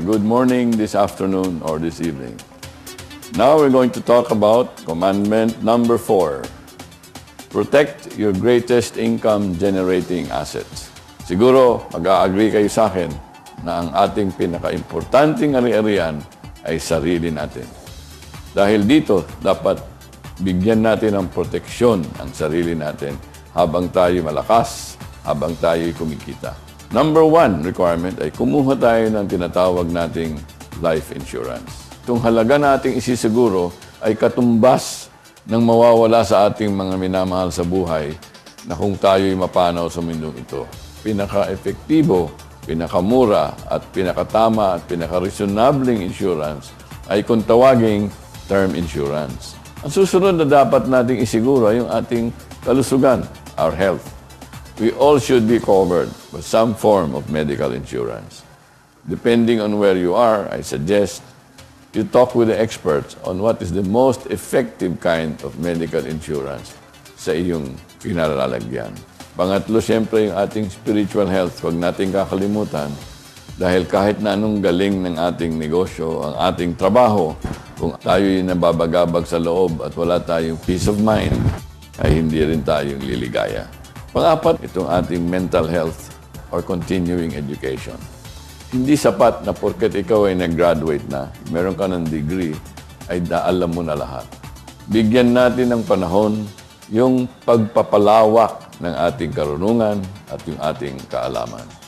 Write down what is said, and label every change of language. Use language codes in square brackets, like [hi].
[en] Good morning, this afternoon, or this evening. Now we're going to talk about commandment number 4. Protect your greatest income-generating assets. [tl] Siguro, mag-a-agree kayo sa akin na ang ating pinaka-importanting ari-arian ay sarili natin. Dahil dito, dapat bigyan natin ng proteksyon ang sarili natin habang tayo malakas, habang tayo'y kumikita. [en] Number 1 requirement [tl] ay kumuha tayo ng tinatawag nating life insurance. Itong halaga nating isisiguro ay katumbas ng mawawala sa ating mga minamahal sa buhay na kung tayo'y mapanaw sa mundong ito. Pinaka-epektibo, pinakamura at pinakatama at pinaka-reasonabling insurance ay kung tawaging term insurance. Ang susunod na dapat nating isiguro ay yung ating kalusugan, [en] our health. We all should be covered with some form of medical insurance. Depending on where you are, I suggest you talk with the experts on what is the most effective kind of medical insurance [tl] sa iyong kinalalagyan. Pangatlo, siyempre, yung ating spiritual health. Huwag natin kakalimutan dahil kahit na anong galing ng ating negosyo, ang ating trabaho, kung tayo'y nababagabag sa loob at wala tayong [en] peace of mind, [tl] ay hindi rin tayong liligaya. Pang-apat, itong ating [en] mental health or continuing education. [tl] Hindi sapat na porket ikaw ay nag-graduate na, meron ka ng degree, ay alam mo na lahat. Bigyan natin ng panahon yung pagpapalawak ng ating karunungan at yung ating kaalaman.